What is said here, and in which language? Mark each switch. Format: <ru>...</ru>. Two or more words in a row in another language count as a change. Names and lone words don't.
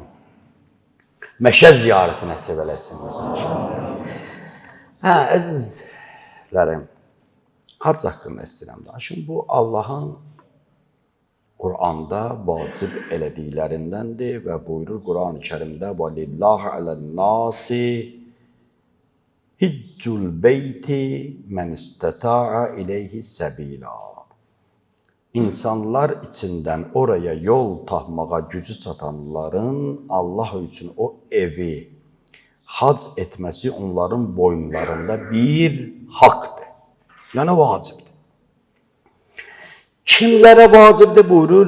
<az>Məşəd ziyarəti nəsib eləsin bizə. Əzizlərim, hac haqqında istəyirəm danışım. Bu Allahın Qur'anda vacib elədiklərindəndir və buyurur Qur'an-ı Kərimdə</az> <ar>وَلِلَّهَ عَلَى النَّاسِ حِجُّ الْبَيْتِ مَنْ اسْتَطَاعَ إِلَيْهِ سَبِيلًا.</ar> <az>İnsanlar içindən oraya yol tapmağa gücü çatanların Allah üçün o evi hac etməsi onların boyunlarında bir haqdır. Yəni vacibdir. Kimlərə vacibdir buyurur?</az>